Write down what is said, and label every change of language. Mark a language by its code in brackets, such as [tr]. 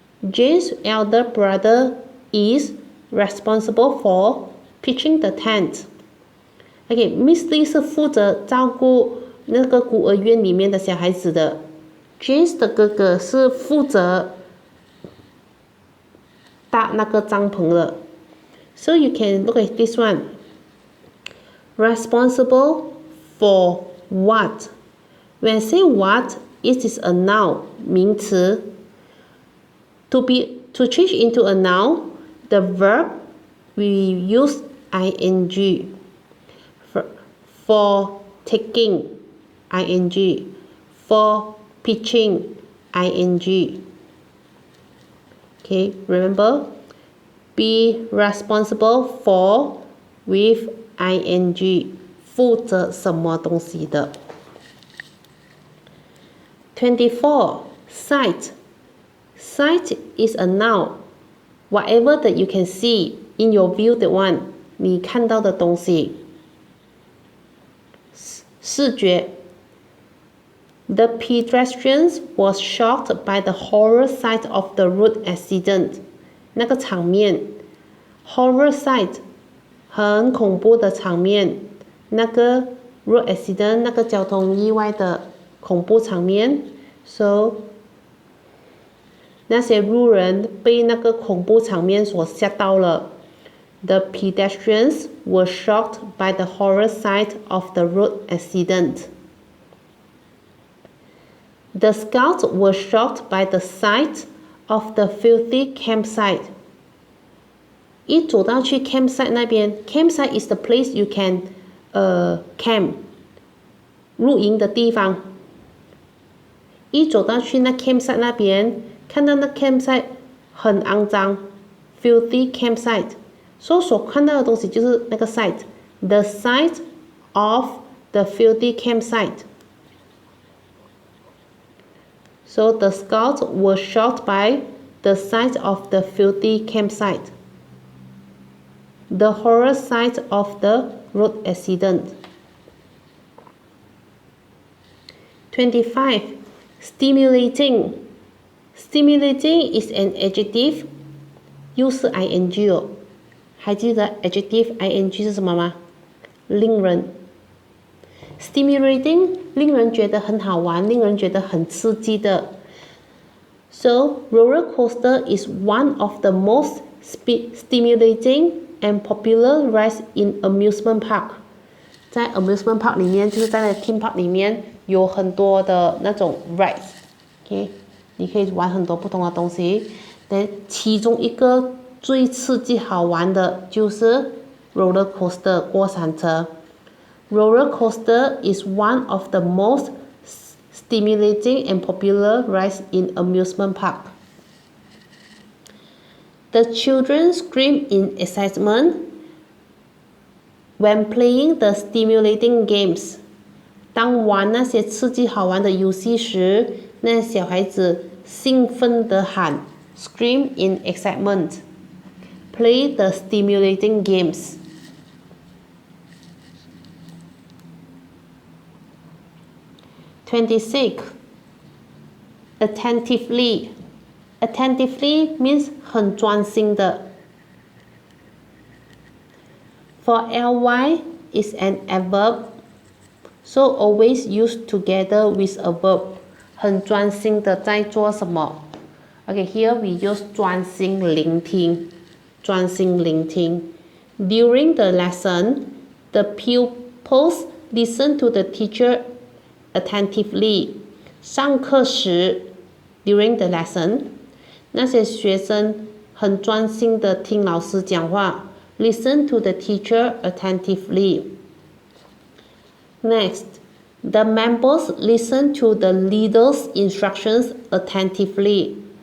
[en] Jane's elder brother is responsible for pitching the tent. [zh] Okay, Miss Lee 是负责照顾那个孤儿院里面的小孩子的。 James 的哥哥是负责搭那个帐篷的。 [en] So you can look at this one. Responsible for what? When I say what, it is a noun, 名词。 To change into a noun, the verb we use ing. For taking, ing. For pitching, ing. Okay, remember, be responsible for with ing, [zh] 负责什么东西的。 [en] 24. Sight. Sight is a noun. Whatever that you can see in your view that one, [zh] 你看到的东西。视觉。 [en] The pedestrians was shocked by the horror sight of the road accident. [zh] 那个场面 horror sight 很恐怖的场面，那个 road accident 那个交通意外的恐怖场面 ，so 那些路人被那个恐怖场面所吓到了。 [en] The pedestrians were shocked by the horror sight of the road accident. The scouts were shocked by the sight of the filthy campsite. [zh] 一走到去 campsite 那边 [en] ，campsite is the place you can camp [zh] 露营的地方。一走到去那 campsite 那边，看到那 campsite 很肮脏 ，filthy campsite。所看到的东西就是那个 sight， [en] the sight of the filthy campsite. So the scouts were shocked by the sight of the filthy campsite, the horror sight of the road accident. 25. Stimulating. Stimulating is an adjective. [zh] 又是 ing 哦，还记得 adjective ing 是什么吗？令人 stimulating 令人觉得很好玩，令人觉得很刺激的。 [en] So roller coaster is one of the most stimulating and popular rides in amusement park. [zh] 在 amusement park 里面，就是在那 theme park 里面有很多的那种 rides，OK， 你可以玩很多不同的东西。但其中一个最刺激好玩的就是 roller coaster 过山车。 [en] Roller coaster is one of the most stimulating and popular rides in amusement park. The children scream in excitement when playing the stimulating games. [zh] 当玩那些刺激好玩的游戏时，那小孩子兴奋地喊 [en] scream in excitement. Play the stimulating games. 26. Attentively. Attentively means [zh] 很专心的。 [en] For ly is an adverb, so always used together with a verb. [zh] 很专心的在做什么 ？ [en] Okay, here we use [zh] 专心聆听。专心聆听。 [en] During the lesson, the pupils listen to the teacher attentively. [zh] 上课时 [en] during the lesson, [zh] 那些学生很专心的听老师讲话。 [en] Listen to the teacher attentively. Next, the members listen to the leader's instructions attentively.